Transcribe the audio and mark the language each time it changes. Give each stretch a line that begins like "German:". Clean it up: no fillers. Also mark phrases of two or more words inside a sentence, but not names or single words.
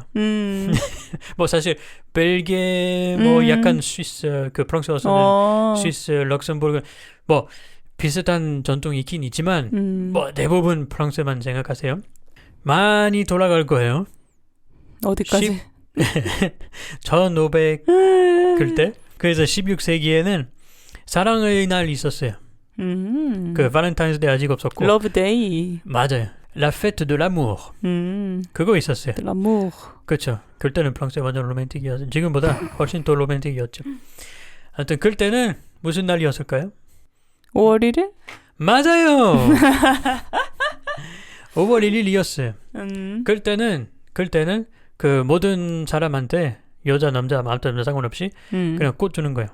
Korean: 뭐 사실 벨기에 약간 스위스 그 프랑스어서는 스위스, 럭셈부르크 뭐 비슷한 전통이 있긴 있지만 뭐 대부분 프랑스만 생각하세요. 많이 돌아갈 거예요. 어디까지? 1500 그때. 그래서 16세기에는 사랑의 날 있었어요. 그 발렌타인스데이 아직 없었고. 러브데이. 맞아요.
French: La fête de l'amour.
Korean: 그거 있었어요.
French: de l'amour.
Korean: 그렇죠. 그때는 프랑스에 완전 로맨틱이었죠. 지금보다 훨씬 더 로맨틱이었죠. 하여튼 그때는 무슨 날이었을까요? 5월 1일? 맞아요. 5월 1일이었어요. 그때는 그 모든 사람한테 여자 남자 아무튼 상관없이 그냥 꽃 주는 거예요.